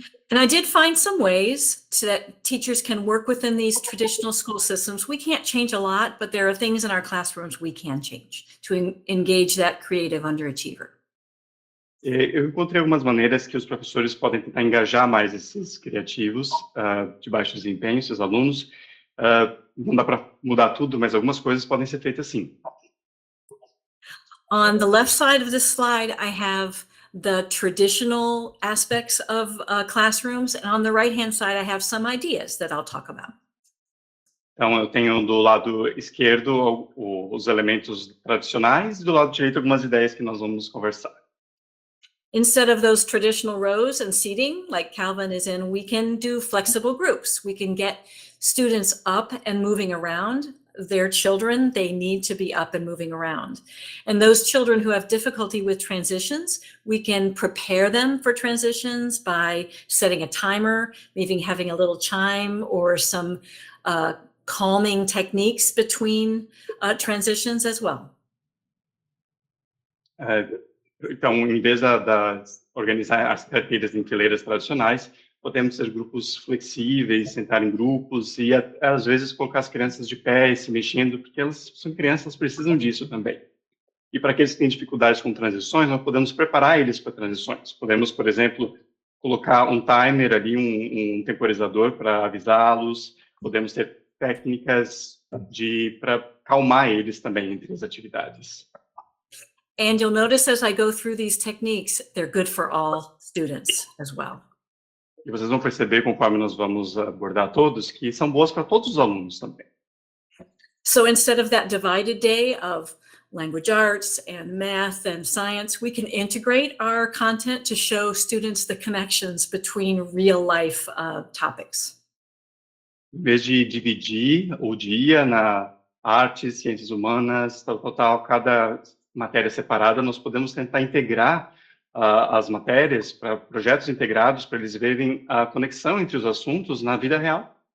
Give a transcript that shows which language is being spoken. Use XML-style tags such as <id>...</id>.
<en>And I did find some ways that teachers can work within these traditional school systems. We can't change a lot, but there are things in our classrooms we can change to engage that creative underachiever.</en> <pt>Eu encontrei algumas maneiras que os professores podem tentar engajar mais esses criativos de baixo desempenho, seus alunos. Não dá para mudar tudo, mas algumas coisas podem ser feitas assim.</pt> <en>On the left side of this slide, I have the traditional aspects of classrooms, and on the right-hand side, I have some ideas that I'll talk about.</en> <pt>Então, eu tenho do lado esquerdo os elementos tradicionais e do lado direito algumas ideias que nós vamos conversar.</pt> <en>Instead of those traditional rows and seating, like Calvin is in, we can do flexible groups. We can get students up and moving around. They're children, they need to be up and moving around. And those children who have difficulty with transitions, we can prepare them for transitions by setting a timer, maybe having a little chime or some calming techniques between transitions as well.</en> <pt>Então, em vez de organizar as carteiras em fileiras tradicionais, podemos ter grupos flexíveis, sentar em grupos e, às vezes, colocar as crianças de pé e se mexendo, porque elas são crianças, precisam disso também. E para aqueles que têm dificuldades com transições, nós podemos preparar eles para transições. Podemos, por exemplo, colocar um timer ali, um temporizador para avisá-los. Podemos ter técnicas para acalmar eles também entre as atividades.</pt> <en>And you'll notice as I go through these techniques, they're good for all students as well.</en> <pt>E vocês vão perceber, conforme nós vamos abordar todos, que são boas para todos os alunos também.</pt> <en>So instead of that divided day of language arts and math and science, we can integrate our content to show students the connections between real life topics.</en> <pt>Em vez de dividir o dia na artes, ciências humanas, cada matéria separada, nós podemos tentar integrar as matérias para projetos integrados, para eles verem a conexão entre os assuntos na vida real.</pt>